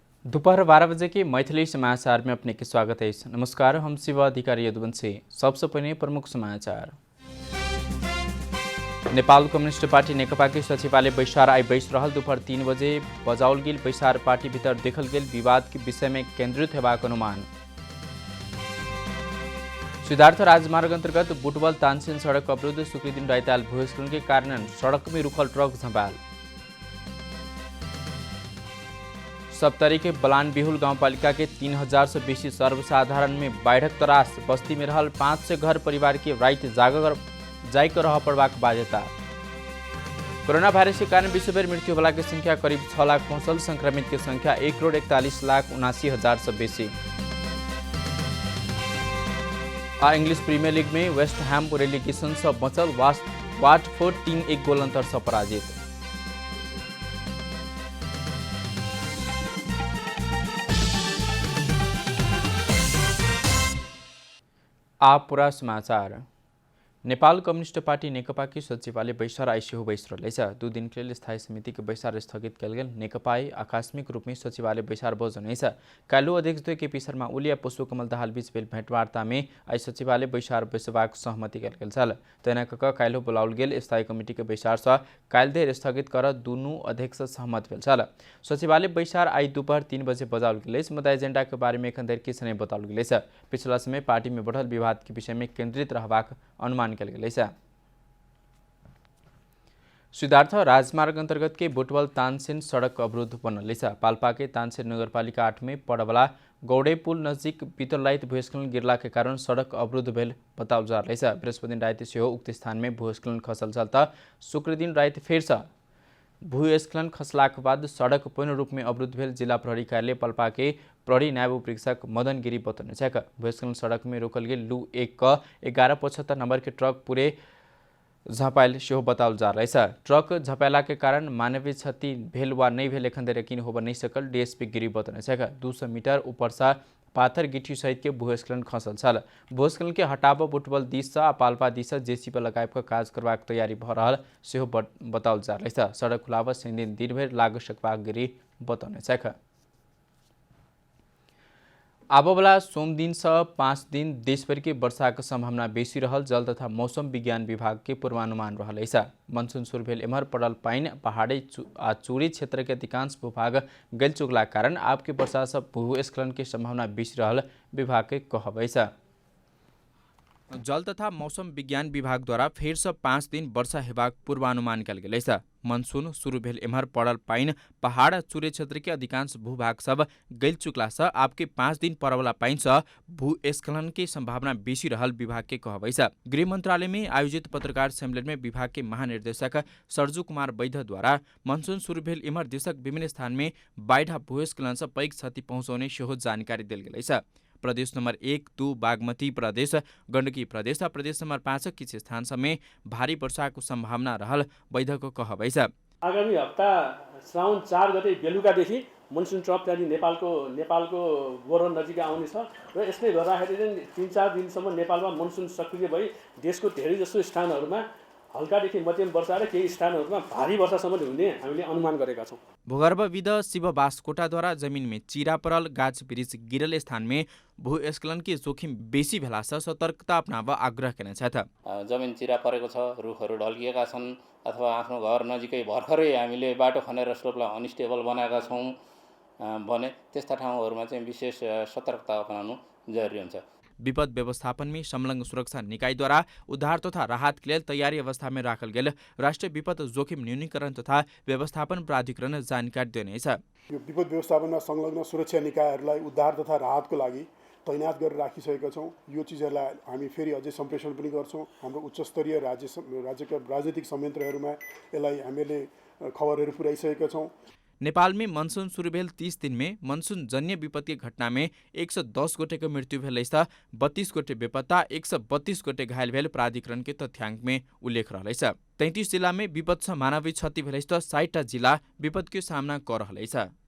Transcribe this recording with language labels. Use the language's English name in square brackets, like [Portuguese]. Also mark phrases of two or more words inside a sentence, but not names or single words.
[Maithili] दोपहर 12 बजे के मैथिली समाचार में अपने के स्वागत है। नमस्कार, हम शिव अधिकारी यदुवंशी। सबसे पहले प्रमुख समाचार। नेपाल कम्युनिस्ट पार्टी नेकपा के सचिवालय बैसार आई बैस रहल। दोपहर 3 बजे बजाउल गेल बैसार पार्टी भीतर देखल गेल विवाद के विषय में केंद्रित हेबाक अनुमान। सिद्धार्थ राजमार्ग अंतर्गत बुटवल तानसेन सड़क अवरुद्ध। शुक्रदिन राइताल भूस्खलन के कारण सड़क में रुकल ट्रक झंपाल। सप्तरी के बलान बिहुल गांवपालिका के 3000 से बेसी सर्वसाधारण में बाढ़क तरास। बस्ती में रहल 500 घर परिवार के राइत जाकर रह पड़बाक बाध्यता। कोरोना वायरस के कारण विश्वभर मृत्यु वाला की संख्या करीब 6 लाख पहुंचल। संक्रमित की संख्या 1,41,79,000 से बेसी। इंग्लिश प्रीमियर लीग में वेस्ट हैम रेलीगेशन से बचल। वाटफोर्ड 3-1 गोल अंतर से पराजित। आप पूरा समाचार। नेपाल कम्युनिस्ट पार्टी नेकपा की सचिवालय बैसार आई सेहो बैस रहलै छ। 2 दिन के लिए स्थायी समिति के बैसार स्थगित कल गेल। नेकपा आकस्मिक रूप में सचिवालय बैसार बजनै छ। काल्हि अध्यक्ष केपी शर्मा ओली आ पुष्पकमल दाहाल बीच भेल भेंटवार्ता में आई सचिवालय बैसार बैसबाक सहमति कल गेल छल। तेना कऽ काल्हि बुलाओल गेल स्थायी कमिटी के बैसार से काल्हि देर स्थगित कर दुनू अध्यक्ष सहमत भेल छल। सचिवालय बैसार आई दोपहर 3 बजे बजाओल गेल। मुद्दा एजेंडा के बारे में एखन देर किछु नहीं बताओल गेल छ। पिछला समय पार्टी में बढ़ल विवाद के विषय में केंद्रित रहबाक अनुमान कल गेल। सिद्धार्थ राजमार्ग अंतर्गत के बुटवल तानसेन सड़क अवरुद्ध बनल छ। पाल्पा के तानसेन नगरपालिका 8 में पड़वाला गौड़े पुल नजिक बीतल भूस्खलन गिरला के कारण सड़क अवरुद्ध भेल बताओल जा रहा है। बृहस्पति दिन रात सेहो उक्त स्थान में भूस्खलन खसल छल त शुक्र दिन रात फेर से भूस्खलन खसलाक बाद सड़क पूर्ण रूप में अवरुद्ध भेल। जिला प्रहरी कार्यालय पाल्पा के प्रहरी नायब उपरीक्षक मदन गिरी बतौने छ। भूस्खलन सड़क में रोकल गेल लू 1 क 1175 नंबर के ट्रक पूरे झपायल सेहो बताओल जा रहा है। ट्रक झपायला के कारण मानवीय क्षति भेल वा नहीं भेल एखन देर यकीन होब नहीं सकल। डीएसपी गिरी बतौने छ। 200 मीटर ऊपर से पाथर गिट्टी सहित के भूस्खलन खसल छल। भूस्खलन के हटाव बुटवल दिस आ पाल्पा दिस जेसीबी लगायब काज करबाक तैयारी भ रहल सेहो बताओल जा रहा है। सड़क खुलाव दिन भर लाग सकबाक गिरी बतौने छ। आबोवाला सोम दिन से 5 दिन देशभर के वर्षा की संभावना बेसी रहल। जल तथा मौसम विज्ञान विभाग के पूर्वानुमान रहल है। मनसून शुरू भेल एम्हर पड़ल पाइन पहाड़ी आ चूड़ी क्षेत्र के अधिकांश भूभाग गल चुकला कारण आब के वर्षा से भूस्खलन की संभावना बेसी रहल विभाग के कहब है। जल तथा मौसम विज्ञान विभाग द्वारा फेर से 5 दिन वर्षा हेबाक पूर्वानुमान कल गेल है। मनसून शुरू भेल एम्हर पड़ल पाइन पहाड़ चूरे क्षेत्र के अधिकांश भूभाग सब गल चुकला से आपके 5 दिन पड़वाला पाइन से भूस्खलन की संभावना बेसी रहल विभाग के कहब है। गृह मंत्रालय में आयोजित पत्रकार सम्मेलन में विभाग के महानिर्देशक सरजू कुमार वैद्य द्वारा मनसून शुरू भेल एम्हर देशक विभिन्न स्थान में बाढ़ आ भूस्खलन से पैघ क्षति पहुंचाउने सेहो जानकारी देल गेल है। प्रदेश नंबर 1, 2 बागमती प्रदेश, गण्डकी प्रदेश और प्रदेश नंबर 5 किसी स्थान में भारी वर्षा को संभावना रहल वैद्य को कहब है। [Nepali] आगामी हप्ता श्रावण 4 गते बेलुकादेखि मनसुन ट्रप त्यहाँदेखि नेपालको गोरन नजिक आउने छ र यसले गर्दाखेरि 3-4 दिनसम्म नेपालमा मनसुन सक्रिय भई देशको धेरै जसो स्थानहरूमा हल्कादेखि मध्यम वर्षा र केही स्थानहरूमा भारी वर्षासम्म हुने हामीले अनुमान गरेका छौँ। [Maithili] भूगर्भविद शिव बास्कोटाद्वारा जमीन में चिरा परल गाछ वृक्ष गिरल स्थान में भूस्खलन की जोखिम बेसी भेला से सतर्कता अपनाव आग्रह केने छ। [Nepali] जमिन चिरा परेको छ, रुखहरू ढल्किएका छन् अथवा आफ्नो घर नजिकै भर्खरै हामीले बाटो खनेर स्लोपलाई अनस्टेबल बनाएका छौँ भने त्यस्ता ठाउँहरूमा चाहिँ विशेष सतर्कता अपनाउनु जरुरी हुन्छ। [Maithili] विपद व्यवस्थापन में संलग्न सुरक्षा निकाय द्वारा उद्धार तथा राहत के लिए तैयारी अवस्था में राखल गेल राष्ट्रीय विपद जोखिम न्यूनीकरण तथा व्यवस्थापन प्राधिकरण जानकारी दिनेछ। [Nepali] विपद व्यवस्थापनमा संलग्न सुरक्षा निकायहरूलाई उद्धार तथा राहतको लागि तैनात गरेर राखिसकेका छौँ। यो चिजहरूलाई हामी फेरि अझै सम्प्रेषण पनि गर्छौँ। हाम्रो उच्च स्तरीय राज्यका राजनीतिक संयन्त्रहरूमा यसलाई हामीले खबरहरू पुर्याइसकेका छौँ। [Maithili] नेपाल में मनसून शुरू भेल 30 दिन में मनसून जन्य विपत्ति घटना में 110 गोटे को मृत्यु भेल 32 गोटे बेपत्ता 132 गोटे घायल भेल प्राधिकरण के तथ्याङ्क में उल्लेख रहल 33 जिला में विपद से मानवीय क्षति भेल 60 जिला विपद के सामना कर रहल।